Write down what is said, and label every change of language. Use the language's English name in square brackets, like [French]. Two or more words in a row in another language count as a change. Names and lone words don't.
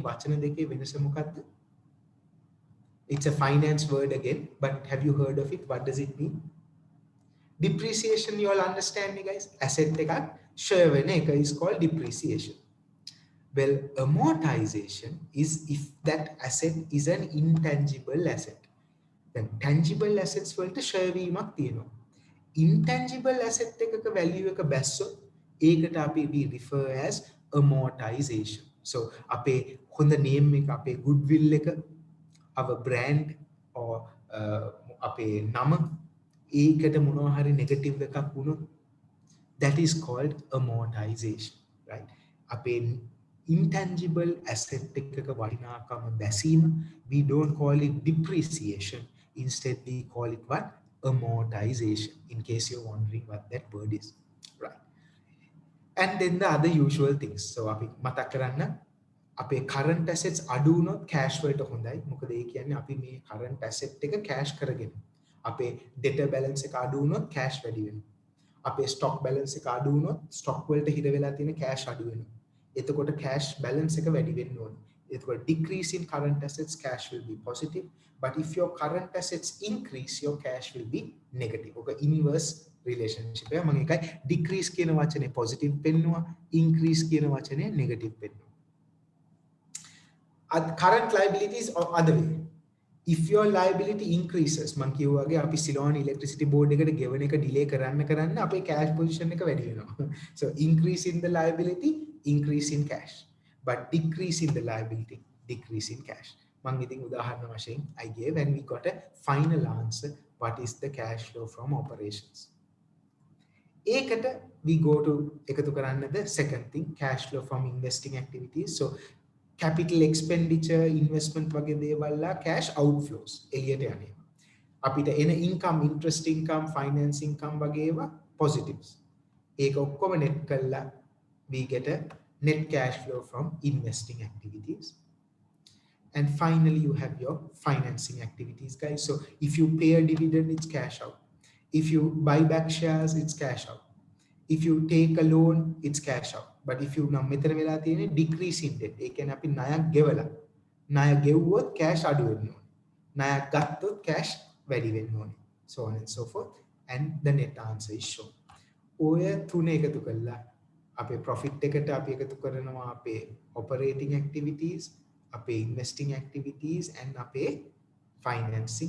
[English] It's a finance word again, but have you heard of it? What does it mean? Depreciation, you all understand me, guys? Asset is called depreciation. Well, amortization is if that asset is an intangible asset. [Sinhala] දැන් [English] tangible assets [Sinhala] වලට share වීමක් තියෙනවා. [English] Intangible asset [Sinhala] එකක value එක බැස්සොත් ඒකට අපි [English] we refer as amortization. [Sinhala] So අපේ හොඳ name එක, අපේ goodwill එක, [English] our brand or [Sinhala] අපේ නම ඒකට මොනවා හරි [English] negative [Sinhala] එකක් වුණොත් [English] that is called amortization, right? [Sinhala] අපේ [English] intangible asset [Sinhala] එකක වටිනාකම බැසීම, [English] we don't call it depreciation, instead we call it what? Amortization, in case you're wondering what that word is, right? And then the other usual things. [Sinhala] So අපි මතක් කරන්න අපේ [English] current assets [Sinhala] අඩු වුණොත් cash වලට හොඳයි. මොකද ඒ කියන්නේ අපි මේ [English] current asset [Sinhala] එක cash කරගෙන. අපේ [English] debtor balance [Sinhala] එක අඩු වුණොත් cash වැඩි වෙනවා. අපේ [English] stock balance [Sinhala] එක අඩු වුණොත් stock වලට හිර වෙලා තියෙන cash අඩු වෙනවා. එතකොට [English] cash balance [Sinhala] එක වැඩි වෙන්න ඕනේ. [English] එතකොට decrease in current assets, cash will be positive, but if your current assets increase, your cash will be negative. [Sinhala] ඔක [English] inverse relationship [Sinhala] එක. මම එකයි decrease කියන වචනේ positive පෙන්නුවා, increase කියන වචනේ negative පෙන්නුවා. [English] Current liabilities or other way. If your liability increases, [Sinhala] මම කියුවාගේ අපි Ceylon electricity board එකට ගෙවන එක delay කරන්න අපේ [English] cash position [Sinhala] එක වැඩි වෙනවා. [English] So increase in the liability, increase in cash. But decrease in the liability, decrease in cash. [Sinhala] මම ඉතින් උදාහරණ වශයෙන් [English] I gave and we got a final answer, what is the cash flow from operations. ඒකට we go to [Sinhala] එකතු කරන්න [English] the second thing, cash flow from investing activities. So capital expenditure, investment [Sinhala] වගේ දේවල් [English] cash outflows [Sinhala] එළියට යනවා. අපිට එන [English] income, interest income, finance income [Sinhala] වගේ ඒවා [English] positives. [Sinhala] ඒක ඔක්කොම [English] net කළා we get a net cash flow from investing activities. And finally you have your financing activities, guys. So if you pay a dividend, it's cash out. If you buy back shares, it's cash out. If you take a loan, it's cash out. But if you now [Sinhala] මෙතන වෙලා තියෙන්නේ [English] decrease in debt. [Sinhala] ඒ කියන්නේ අපි ණයක් ගෙවලා. ණය ගෙවුවොත් cash අඩු වෙන්න ඕනේ. ණයක් ගත්තොත් cash වැඩි වෙන්න ඕනේ. [English] So on and so forth. And the net answer is shown. [Sinhala] ඔය තුන එකතු කළා අපේ profit එකට අපි එකතු කරනවා අපේ [English] operating activities, [Sinhala] අපේ [English] investing activities and [Sinhala] අපේ financing.